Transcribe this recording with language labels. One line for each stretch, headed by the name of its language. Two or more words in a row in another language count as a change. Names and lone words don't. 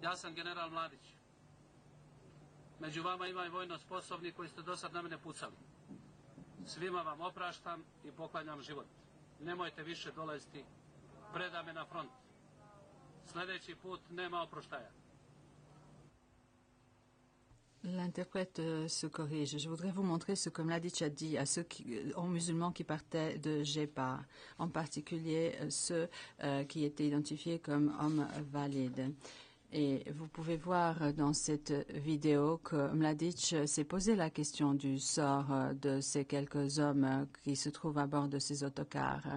Serbian: Ja sam general Mladić. Među vama ima i vojno sposobni koji ste do sad na mene pucali. Svima vam opraštam i poklanjam život. Nemojte više dolaziti, preda me na front. Sljedeći put nema oproštaja.
French: L'interprète se corrige. Je voudrais vous montrer ce que Mladić a dit à ceux aux musulmans qui partaient de Jepa, en particulier ceux qui étaient identifiés comme hommes valides. Et vous pouvez voir dans cette vidéo que Mladić s'est posé la question du sort de ces quelques hommes qui se trouvent à bord de ces autocars.